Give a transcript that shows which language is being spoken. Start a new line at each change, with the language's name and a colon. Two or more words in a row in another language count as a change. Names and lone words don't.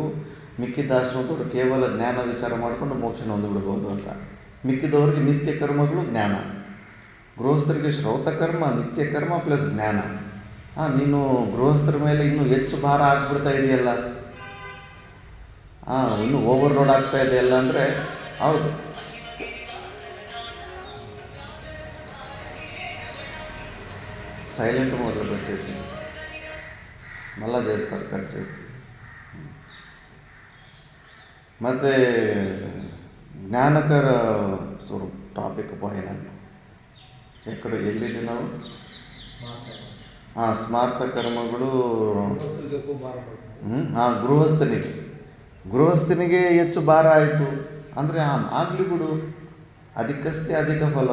Kannada: ಮಿಕ್ಕಿದ ಆಶ್ರಮದವರು ಕೇವಲ ಜ್ಞಾನ ವಿಚಾರ ಮಾಡಿಕೊಂಡು ಮೋಕ್ಷನ ಹೊಂದಿಬಿಡ್ಬೋದು ಅಂತ. ಮಿಕ್ಕಿದವ್ರಿಗೆ ನಿತ್ಯ ಕರ್ಮಗಳು ಜ್ಞಾನ. ಗೃಹಸ್ಥರಿಗೆ ಶ್ರೌತ ಕರ್ಮ, ನಿತ್ಯ ಕರ್ಮ ಪ್ಲಸ್ ಜ್ಞಾನ. ನೀನು ಗೃಹಸ್ಥರ ಮೇಲೆ ಇನ್ನೂ ಹೆಚ್ಚು ಭಾರ ಆಗಿಬಿಡ್ತಾ ಇದೆಯಲ್ಲ, ಇನ್ನೂ ಓವರ್ಲೋಡ್ ಆಗ್ತಾ ಇದೆಯಲ್ಲ ಅಂದರೆ ಹೌದು.
Telugu: సైలెంట్ మొదలు పెట్టేసి మళ్ళా చేస్తారు, కట్ చేస్తే.
Kannada: ಮತ್ತು ಜ್ಞಾನಕರ ಟಾಪಿಕ್ పోయినది ಎಲ್ಲಿದೆ ನಾವು? ಸ್ಮಾರ್ತ ಕರ್ಮಗಳು ಗೃಹಸ್ಥನಿಗೆ ಹೆಚ್ಚು ಭಾರ ಆಯಿತು ಅಂದರೆ ಆಗಲಿ ಬಿಡು, ಅದಕ್ಕಷ್ಟೇ ಅಧಿಕ ಫಲ.